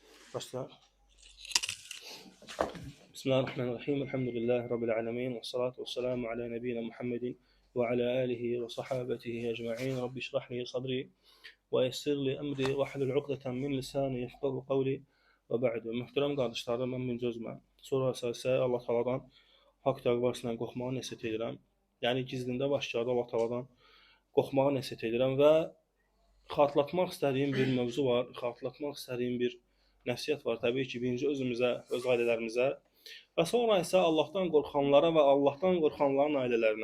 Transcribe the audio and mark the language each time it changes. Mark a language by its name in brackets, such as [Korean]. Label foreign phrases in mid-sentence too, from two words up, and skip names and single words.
[Azerbaijani] Başlayalım. [Arabic] بسم الله الرحمن الرحيم. الحمد لله رب العالمين. والصلاة والسلام على نبينا محمد وعلى آله وصحابته أجمعين. رب اشرح لي صدري ويسر لي أمري واحلل عقدة من لساني يفقهوا قولي وبعد. [Azerbaijani] Möhtərəm qardaşlarım, mən birinci özümə sonra əsasə Allah Taala'dan haqq təqvasından qorxmağı nəsihət edirəm. Yəni gizlində başlarda Allah Taala'dan qorxmağı nəsihət edirəm və xatırlatmaq istədiyim bir mövzu var, xatırlatmaq istədiyim bir nəsihət var. Təbii ki, birinci özümüzə, öz ailələrimizə və sonra isə Allahdan qorxanlara və Allahdan qorxanların ailələrinə.